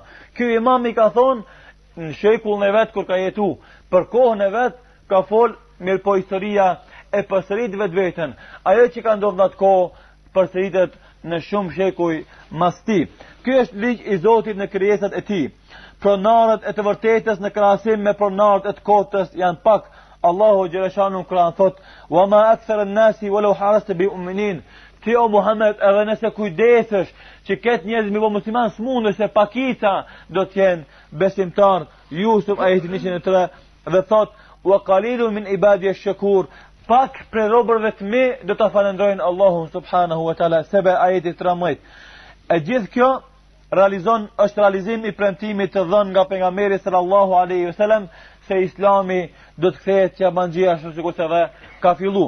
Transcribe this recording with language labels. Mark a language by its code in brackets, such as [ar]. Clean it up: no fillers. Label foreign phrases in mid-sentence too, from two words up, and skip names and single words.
[sq] Ky imam i ka thonë në shekullin e vet kur ka jetu, për kohën e vet ka fol, mirë po historia e përsërit vetveten. Ajo që ka ndodhur në atë kohë përsëritet në shumë shekuj mas tij. Ky është ligj i Zotit në krijesat e tij. Pronarët e të vërtetës në krahasim me pronarët e të kotës janë pak. Allahu xhaleshanu Kur'an thot: [ar] "وما أكثر الناس ولو حرصت بمؤمنين." [sq] Ti o Muhammed, edhe nëse kujdesesh që këtë njerëz me musliman s'mundesh se pakica do të jenë besimtar. Yusuf ajeti 103 dhe thot: [ar] "وقليل من عبادي الشكور." [sq] Pak prej robërve të mi do ta falendrojnë Allahun [ar] سبحانه وتعالى. [sq] Sebe ajeti 13. E gjithë kjo është realizim i premtimit të dhënë nga pejgamberi [ar] صلى الله عليه وسلم [sq] se Islami do të kthehet jabanxhia ashtu sikur se dhe ka fillu.